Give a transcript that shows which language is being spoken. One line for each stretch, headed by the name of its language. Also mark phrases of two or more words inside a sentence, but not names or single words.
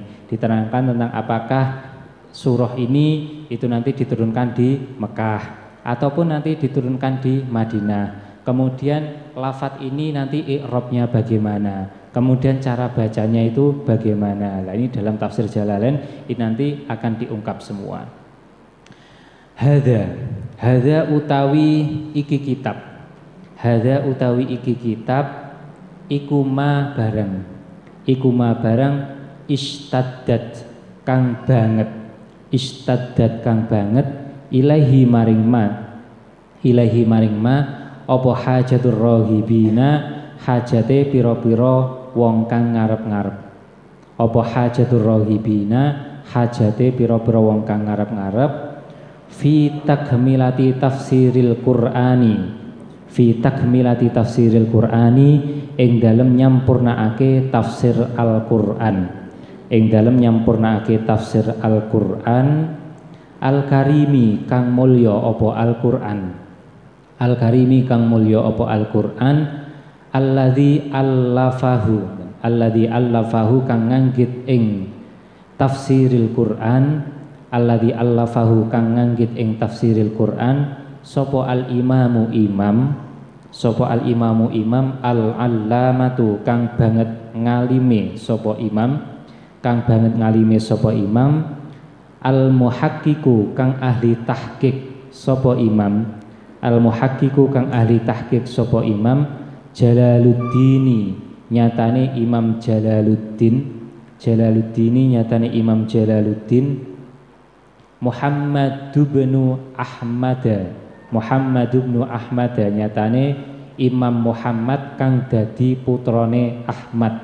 Indonesian: Diterangkan tentang apakah surah ini itu nanti diturunkan di Mekah ataupun nanti diturunkan di Madinah. Kemudian lafadz ini nanti i'rabnya bagaimana, kemudian cara bacanya itu bagaimana. Nah, ini dalam tafsir Jalalain ini nanti akan diungkap semua.
Javanese: Hadza utawi iki kitab. Hadza utawi iki kitab iku ma barang istaddat kang banget. Istaddat kang banget ilahi maring ma apa
Arabic: حاجة الراغبين
Javanese: hajate piro-piro wong kang ngarep-ngarep. Apa
Arabic: حاجة الراغبين
Javanese: hajate piro-piro wong kang ngarep-ngarep
Arabic: في تكملة تفسير القرآن. في تكملة تفسير القرآن
Javanese: ing dalem nyampurnaake tafsir Al-Qur'an. Ing dalem nyampurnaake tafsir Al-Qur'an Al-Karimi kang mulya apa Al-Qur'an. Al-Karimi kang mulya apa Al-Qur'an
Arabic: الذي ألفه
Javanese: kang nganggit ing
Arabic: تفسير القرآن. الذي ألفه
Javanese: kang nganggit ing
Arabic: تفسير القرآن
Javanese: sapa al-imamu imam al-allamatu kang banget ngalime sapa imam al-muhaqqiqu kang ahli tahqiq sapa imam Jalaluddini nyatane Imam Jalaluddin Muhammad bin Ahmad nyatane Imam Muhammad kang dadi putrane Ahmad.